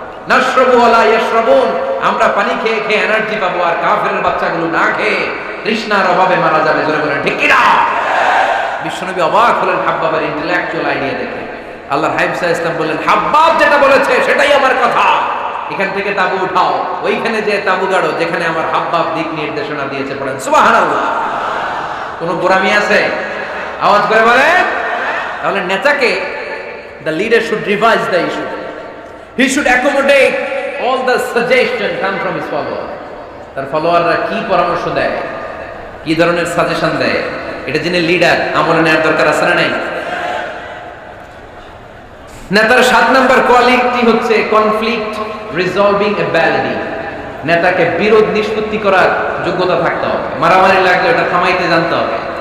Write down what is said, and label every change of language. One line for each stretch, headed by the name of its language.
Arabic: নাশরাবু ওয়ালা ইয়াশরাবুন,
Bangla: আমরা পানি খেয়ে খেয়ে এনার্জি পাবো, আর কাফেরের বাচ্চাগুলো না খেয়ে তৃষ্ণার অভাবে মারা যাবে। জোরে বলেন ঠিক কিনা? বিশ্বনবী অবাক হলেন হাব্বাবের ইন্টেলেকচুয়াল আইডিয়া দেখে। আল্লাহর হাবিব সাল্লাল্লাহু আলাইহি ওয়াসাল্লাম বললেন, হাব্বাব যেটা বলেছে সেটাই আমার কথা, এখান থেকে তাঁবু উঠাও, ওইখানে যে তাঁবু গাড়ো যেখানে আমার হাব্বাব দিক নির্দেশনা দিয়েছে। পড়েন সুবহানাল্লাহ। কোন গোরামি আছে? আওয়াজ করে বলেন। তাহলে নেতাকে,
English: the leader should revise the issue. He should accommodate all the suggestion come from his follower.
Bangla: তার ফলোয়াররা কি পরামর্শ দেয়, কি ধরনের সাজেশন দেয়, এটা জেনে লিডার আমলে নেওয়ার দরকার আছে না নাই? নেতার 7 নম্বর কোয়ালিটি হচ্ছে কনফ্লিক্ট রিজলভিং এবিলিটি। নেতাকে বিরোধ নিষ্পত্তি করার যোগ্যতা থাকতে হবে। মারামারি লাগলে এটা থামাইতে জানতে হবে।